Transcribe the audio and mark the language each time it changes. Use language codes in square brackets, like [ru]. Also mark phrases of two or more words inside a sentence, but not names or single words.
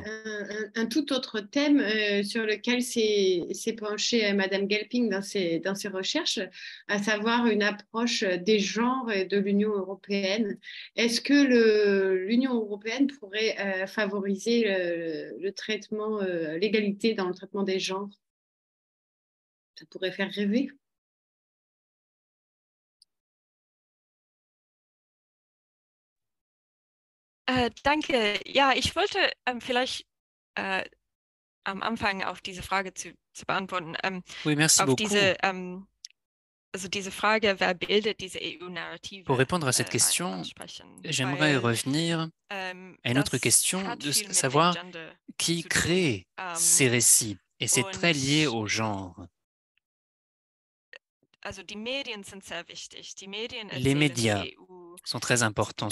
[fr] Un tout autre thème sur lequel s'est penchée Madame Gelping dans ses recherches, à savoir une approche des genres et de l'Union européenne. Est-ce que l'Union européenne pourrait favoriser le traitement, l'égalité dans le traitement des genres? Ça pourrait faire rêver. [de] Danke. Ja, ich wollte vielleicht am Anfang auf diese Frage zu beantworten. [fr] Oui, merci [de] auf [fr] beaucoup. [de] Diese Frage, wer bildet diese EU-Narrative? [fr] Pour répondre à cette question, j'aimerais revenir à une autre question, de savoir qui crée ces récits. Et c'est très lié au genre. Les médias sont très importants.